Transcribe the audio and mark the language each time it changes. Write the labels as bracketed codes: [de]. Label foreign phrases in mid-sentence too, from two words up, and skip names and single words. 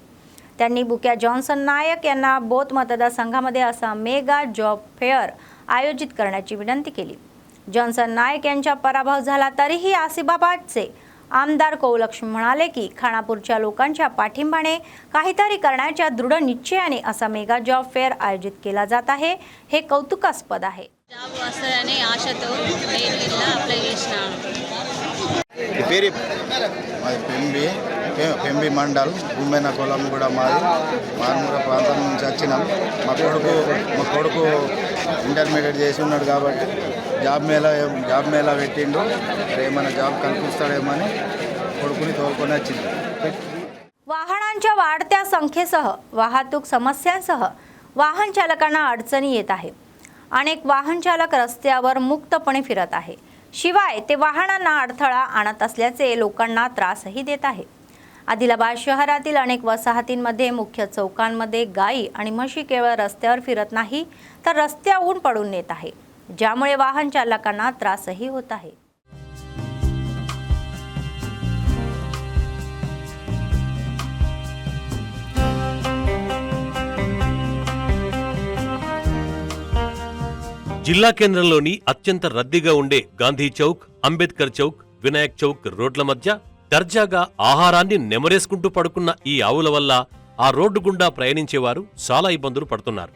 [mr] त्यांनी बुक्या जॉन्सन नायक यांना बोथ मतदारसंघामध्ये असा मेगा जॉब फेअर आयोजित करण्याची विनंती केली. जॉन्सन नायक यांचा पराभव झाला तरीही आसिफाबादचे आमदार कौलक्ष्मी म्हणाले की खानापूरच्या लोकांच्या पाठिंबाने काहीतरी करण्याच्या दृढ निश्चयाने असा मेगा जॉब फेअर आयोजित केला जात आहे. हे कौतुकास्पद आहे. [te] జాబ్ వస్తుందని ఆశతో నేను ఇలా అప్లై చేసినాను. పెంబి మండల్ ఉమ్మెన కులం కూడా మాది మారుమూల ప్రాంతం నుంచి వచ్చినాం. మా కొడుకు ఇంటర్మీడియట్ చేసి ఉన్నాడు కాబట్టి జాబ్ మేళా పెట్టిండు. ఏమైనా జాబ్ కల్పిస్తాడేమని కొడుకుని తోలుకొని వచ్చింది. [mr] वाहनांच्या वाढत्या संख्येसह वाहतूक समस्यांसह वाहन चालकांना अडचणी येत आहे. अनेक वाहन चालक रस्त्यावर मुक्तपणे फिरत आहे. शिवाय ते वाहनांना अडथळा आणत असल्याचे लोकांना त्रासही देत आहे. आदिलाबाद शहरातील अनेक वसाहतींमध्ये मुख्य चौकांमध्ये गायी आणि म्हशी केवळ रस्त्यावर फिरत नाही तर रस्त्यावरून पडून नेत आहे, ज्यामुळे वाहन चालकांना त्रासही होत आहे. [te] జిల్లా కేంద్రంలోని అత్యంత రద్దీగా ఉండే గాంధీ చౌక్, అంబేద్కర్ చౌక్, వినాయక్ చౌక్ రోడ్ల మధ్య దర్జాగా ఆహారాన్ని నెమరేసుకుంటూ పడుకున్న ఈ ఆవుల వల్ల ఆ రోడ్డు గుండా ప్రయాణించేవారు చాలా ఇబ్బందులు పడుతున్నారు.